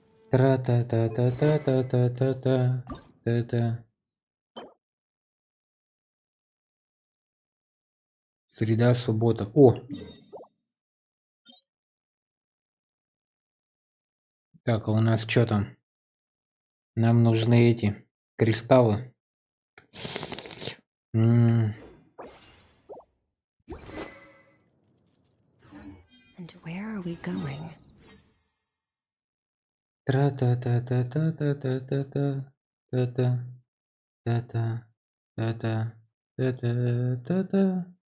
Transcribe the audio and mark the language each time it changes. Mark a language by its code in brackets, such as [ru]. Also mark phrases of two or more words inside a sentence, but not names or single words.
[ru] Тра-та-та-та-та-та-та-та-та. Среда, суббота. О! Так, а у нас что там? Нам нужны эти кристаллы. [en] And where are we going? Тра-та-та-та-та-та-та-та-та-та-та-та-та-та.